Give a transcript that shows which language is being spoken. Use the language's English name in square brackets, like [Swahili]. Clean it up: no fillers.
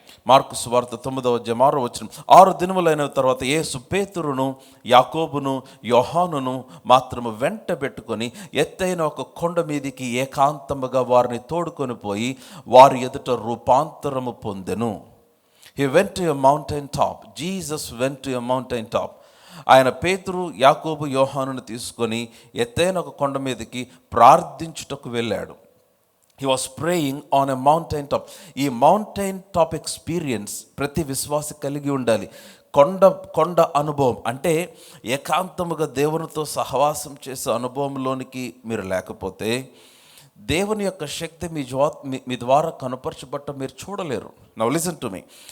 [Telugu] Mark సువార్త 9వ అధ్యాయం 6వ వచనం. 6 దినములైన తర్వాత యేసు పేతురును, యాకోబును, యోహానును మాత్రము వెంట పెట్టుకొని ఎత్తైన ఒక కొండ మీదికి ఏకాంతముగా వారిని తోడుకొని పోయి వారి ఎదుట రూపాంతరము పొందెను. [English] He went to a mountain top. Jesus went to a mountain top. [Telugu] ఆయన పేతురు, యాకోబు, యోహానును తీసుకొని ఎత్తైన ఒక కొండ మీదకి ప్రార్థించుటకు వెళ్ళాడు. [English] He was praying on a mountain top. [Telugu] ఈ [English] mountain top experience [Telugu] ప్రతి విశ్వాసి కలిగి ఉండాలి. కొండ అనుభవం అంటే ఏకాంతముగా దేవునితో సహవాసం చేసే అనుభవంలోనికి మీరు లేకపోతే దేవుని యొక్క శక్తి మీ ద్వారా కనపరచబట్టం మీరు చూడలేరు. [English] Now listen to me.